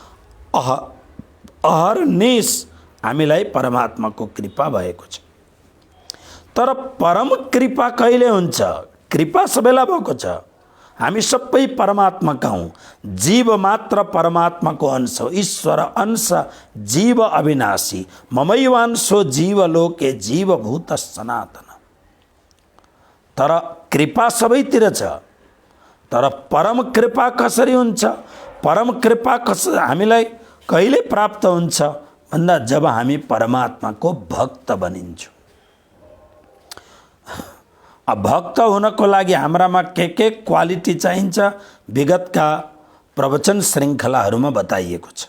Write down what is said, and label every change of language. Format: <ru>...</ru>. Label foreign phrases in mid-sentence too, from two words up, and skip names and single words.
<ne>अहर्निश हामीलाई परमात्माको कृपा भएको छ। तर परम कृपा कहिले हुन्छ? कृपा सबैलाई भएको छ। हामी सबै परमात्माका हौँ। जीव मात्र परमात्माको अंश हो।</ne> <awa>ईश्वर अंश जीव अविनाशी,</awa> <sa>ममैवांशो जीवलोके जीवभूत सनातन।</sa> <ne>तर कृपा सबैतिर छ। तर परम कृपा कसरी हुन्छ? परम कृपा हामीलाई कहिले प्राप्त हुन्छ भन्दा जब हामी परमात्माको भक्त बनिन्छौँ। अब भक्त हुनको लागि हाम्रामा के क्वालिटी चाहिन्छ विगतका प्रवचन श्रृङ्खलाहरूमा बताइएको छ।</ne>